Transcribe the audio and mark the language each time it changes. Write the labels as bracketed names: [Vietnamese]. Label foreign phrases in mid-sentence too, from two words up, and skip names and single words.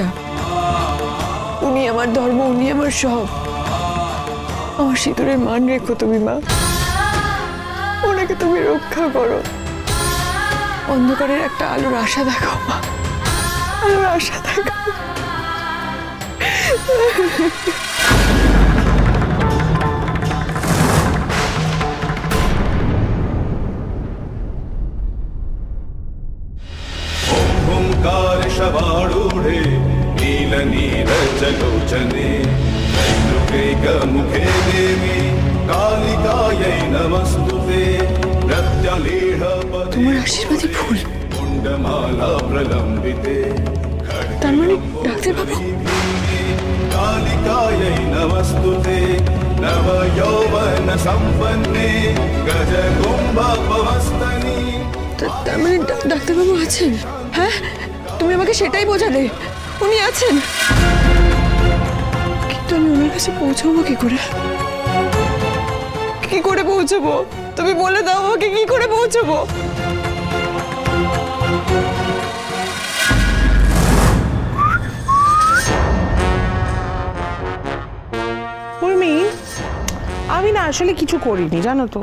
[Bangla] উনি আমার ধর্ম, উনি আমার সব। আমার সিঁদুরের মান রেখো তুমি মা, ওনাকে তুমি রক্ষা করো। অন্ধকারের একটা আলোর আশা দেখাও মা, আলোর আশা দেখাও। [Sanskrit] ओंकार शवारूढ़े नील नीरजलोचने मुखे देवी कालिकायै नमस्तुते प्रत्यलेह [Bangla] তোমার আশীর্বাদই ফুল। [Sanskrit] कुंडमाला प्रलंबिते [Bangla] তার মানে ডাক্তারবাবু [Sanskrit] कालिकायै नमस्तुते नव यौवन संपन्ने गज कुंभपवस्तनी। [Bangla] তার মানে ডাক্তারবাবু আছেন? হ্যাঁ, তুমি আমাকে সেটাই বোঝালে, উনি আছেন। কিন্তু আমি ওনার কাছে পৌঁছাবো কি করে? কি করে পৌঁছবো? তুমি বলে দাও আমাকে, কি করে পৌঁছবো? উর্মি, আমি না আসলে কিছু করিনি জানো তো।